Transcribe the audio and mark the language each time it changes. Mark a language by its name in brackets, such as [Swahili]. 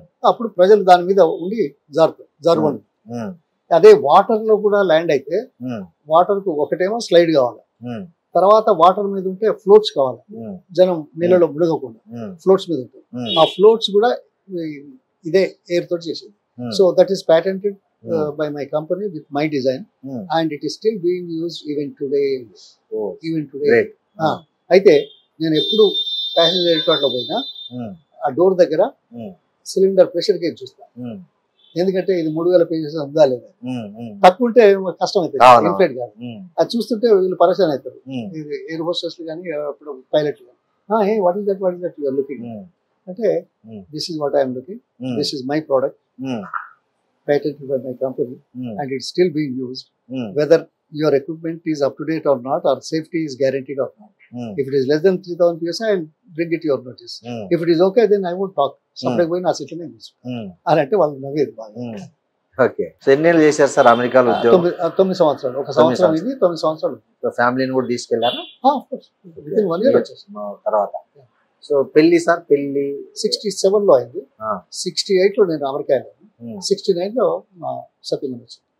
[Telugu] అప్పుడు ప్రజలు దాని మీద ఉండి జారుబండి. అదే వాటర్ లో కూడా ల్యాండ్ అయితే వాటర్ కు ఒకటేమో స్లైడ్ కావాలి, తర్వాత వాటర్ మీద ఉంటే ఫ్లోట్స్ కావాలి, జనం నీళ్ళలో మునగకుండా ఫ్లోట్స్ మీద ఉంటుంది. ఆ ఫ్లోట్స్ కూడా ఇదే ఎయిర్ తోటి చేసేది. [English] So that is patented by my company with my design and it is still being used even today. Great. [Telugu] అయితే నేను ఎప్పుడు ప్యాసింజర్ ఎయిర్క్రాఫ్ట్ లో పోయినా ఆ డోర్ దగ్గర సిలిండర్ ప్రెషర్ గేజ్ చూస్తాను. ఎందుకంటే ఇది 3000 pages ఉందా లేదా, తక్కువ ఉంటే కష్టం అవుతుంది, ఇన్ఫ్లేట్ కాదు. అది చూస్తుంటే వీళ్ళు పరేషాన్ అవుతారు, ఎయిర్ హోస్టెస్లు కానీ అప్పుడు పైలట్లు కానీ. [English] What is that you're looking అంటే this is what I'm looking, this is my product patented by my company and it's still being used. Whether your equipment is up to date or not, or safety is guaranteed or not. If it is less than 3000 PSI, I'll bring it to your notice. If it is okay, then I won't talk. Somebody going to ask it to me. [Telugu] అని అంటే వాళ్ళు నవ్వేది బాగా. Okay, so ఎన్ని ఏళ్ళు చేశారు sir అమెరికాలో ఉద్యోగం? 9 సంవత్సరాలు. ఒక సంవత్సరం ఇది, 9 సంవత్సరాలు. ఫ్యామిలీని కూడా తీసుకెళ్లారా? [English] within 1 year [Telugu] వచ్చేసి తర్వాత. సో పెళ్లి సార్, పెళ్లి 67 లో అయింది. 68 లో నేను అమెరికా వెళ్ళాను. 69 లో సత్యం వచ్చింది.